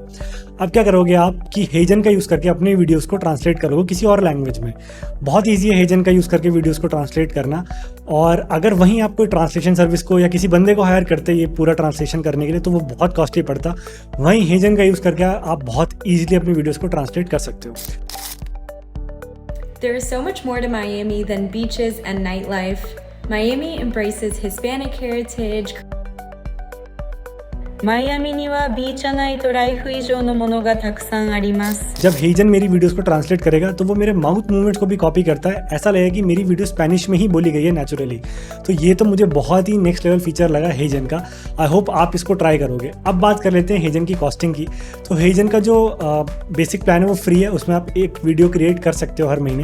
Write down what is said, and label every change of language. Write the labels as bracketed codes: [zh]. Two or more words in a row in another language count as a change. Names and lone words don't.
[hi] अब क्या करोगे आप कि हेजन का यूज़ करके अपनी वीडियोस को ट्रांसलेट करोगे किसी और लैंग्वेज में। बहुत ईजी है हेजन का यूज़ करके वीडियोस को ट्रांसलेट करना। और अगर वहीं आप कोई [en] translation service [hi] को या किसी बंदे को हायर करते ये पूरा ट्रांसलेशन करने के लिए तो वो बहुत कॉस्टली पड़ता। वहीं हेजन का यूज़ करके आप बहुत ईजिली अपनी वीडियोस को ट्रांसलेट कर सकते हो। [en] There is so much more to Miami than beaches and nightlife. Miami embraces Hispanic heritage. [ja] マイアミにはビーチナイトライフ以上のものがたくさんあります。 [hi] जब हेजन मेरी वीडियोस को ट्रांसलेट करेगा तो वो मेरे [en] mouth movements [hi] को भी कॉपी करता है। ऐसा लगेगा कि मेरी वीडियो स्पेनिश में ही बोली गई है नेचुरली। तो ये तो मुझे बहुत ही [en] next level feature [hi] लगा हेजन का। [en] I hope [hi] आप इसको ट्राई करोगे। अब बात कर लेते हैं हेजन की कॉस्टिंग की। तो हेजन का जो [en] basic plan [hi] है वो फ्री है, उसमें आप एक [en] video create [hi] कर सकते हो हर महीने।